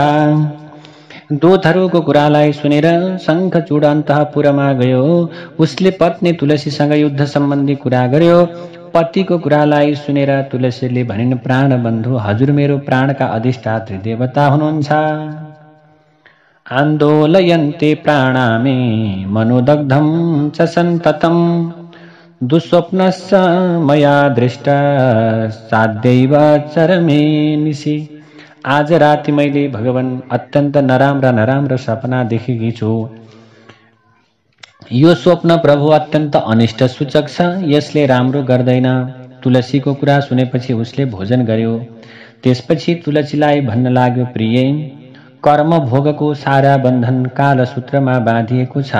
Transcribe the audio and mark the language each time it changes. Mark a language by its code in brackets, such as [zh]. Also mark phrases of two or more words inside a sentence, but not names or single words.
[ne] दूतहरूको कुरालाई सुनेर शङ्खचूड अन्तःपुरमा गयो। उसले पत्नी तुलसीसँग युद्ध सम्बन्धी कुरा गर्यो। पतिको कुरालाई सुनेर तुलसीले भनिन्, प्राण बन्धु, हजुर मेरो प्राणका अधिष्ठात्री देवता हुनुहुन्छ। [sa] आन्दोलयन्ते प्राणामे मनोदग्धं च सन्ततं दुःस्वप्नश्च मया दृष्टा साध्यैव चरमे निशि। [ne] आज राति मैले भगवान अत्यन्त नराम्रा सपना देखेकी छु। यो स्वप्न प्रभु अत्यन्त अनिष्ट सूचक छ। यसले राम्रो गर्दैन। तुलसीको कुरा सुनेपछि उसले भोजन गर्यो। त्यसपछि तुलसीलाई भन्न लाग्यो, प्रिय, कर्म भोगको सारा बन्धन कालसूत्रमा बाँधिएको छ।